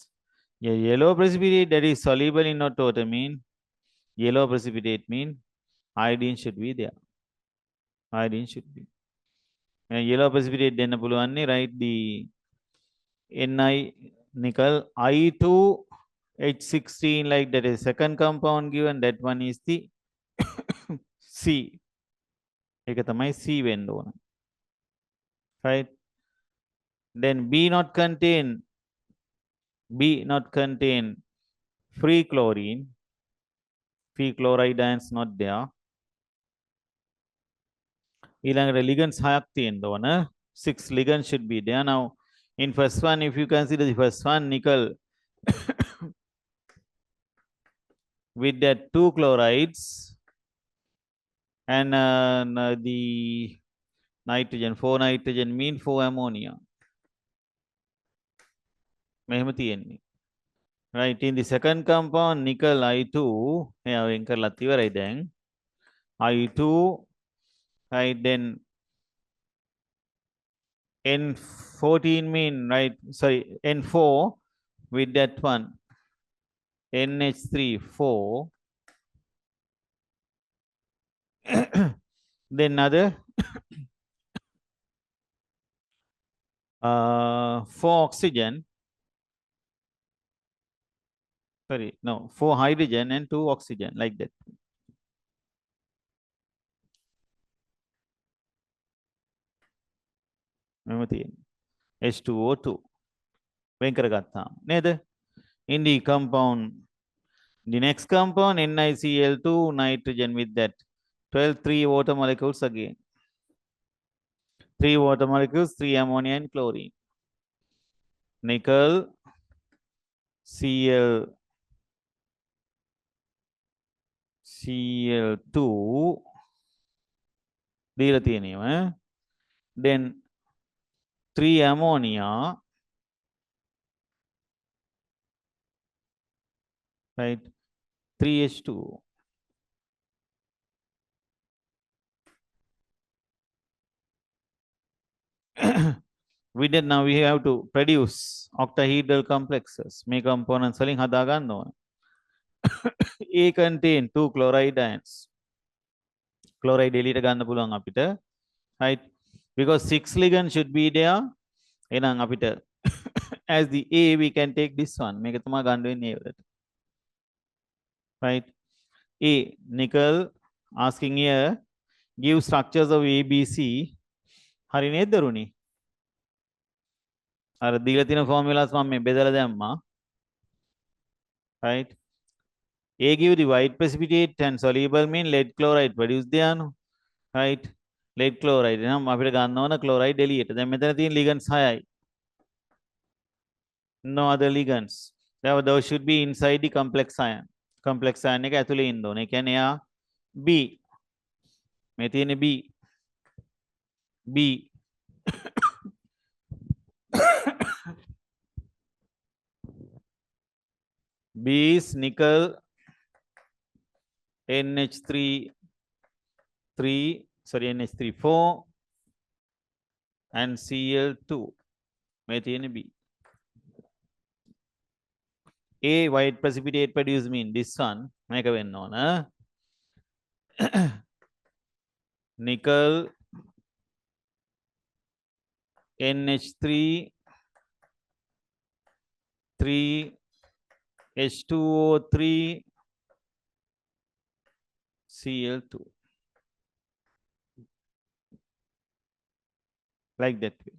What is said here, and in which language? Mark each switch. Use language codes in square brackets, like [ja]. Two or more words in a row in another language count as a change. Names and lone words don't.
[en] A yellow precipitate that is soluble in hot water mean yellow precipitate mean iodine should be there. Iodine should be. Yellow precipitate then puluwanne right the Ni nickel I2 H16 like that is second compound given that one is the C. [si] ඒක තමයි C වෙන්න ඕන. [en] Right? Then B not contain free chlorine. Free chloride ions not there. [si] ඊළඟට ligands 6ක් තියෙන්න ඕන. [en] 6 ligands should be there. Now in first one, if you consider the first one, nickel with that 2 chlorides and the nitrogen, 4 nitrogen mean 4 ammonia. [si] මෙහෙම තියෙන්නේ. [en] Right, in the second compound, nickel I2, [si] එයා වෙන් කරලා ඉවරයි දැන්. [en] I2, right, then N14 mean, right, sorry, N4 with that one, NH3, 4. Then another 4 oxygen. Sorry, no, 4 hydrogen and 2 oxygen, like that. H2O2. [si] වෙන් කරගත්තාම නේද? [en] In the compound, the next compound NiCl2 nitrogen with that 12 3 water molecules again. 3 water molecules, 3 ammonia and chlorine. [si] Nickel, Cl2 දීලා තියෙනවා. [en] Then 3 ammonia, right? 3H2. With that, now we have to produce octahedral complexes. [si] මේ components වලින් හදා ගන්න ඕන. [en] A contain 2 chloride ions. [si] Chloride එළියට ගන්න පුළුවන් අපිට. [en] Right? Because 6 ligands should be there. [si] එහෙනම් අපිට [en] as the A we can take this one. [si] මේක තමයි ගන්න වෙන්නේ A වලට. [en] Right? A nickel asking here give structures of ABC. [si] හරි නේද දරුණි? අර දීලා තියෙන formulas මම මේ බෙදලා දැම්මා. [en] Right? A give the white precipitate and soluble mean lead chloride produce there no. Right? Lead chloride [si] නම් අපිට ගන්න ඕන chloride එළියට. දැන් මෙතන තියෙන ligands 6යි. [en] No other ligands. Therefore those should be inside the complex ion. Complex ion [si] එක ඇතුලේ ඉන්න ඕනේ. ඒ කියන්නේ එයා B. මේ තියෙන්නේ B. B. [en] B is nickel NH3 NH3 4 and Cl2. [si] මේ තියෙන්නේ [en] B. A white precipitate produce mean this one [si] මේක වෙන්න ඕන. [en] nickel NH3 3 H2O3 Cl2, like that way.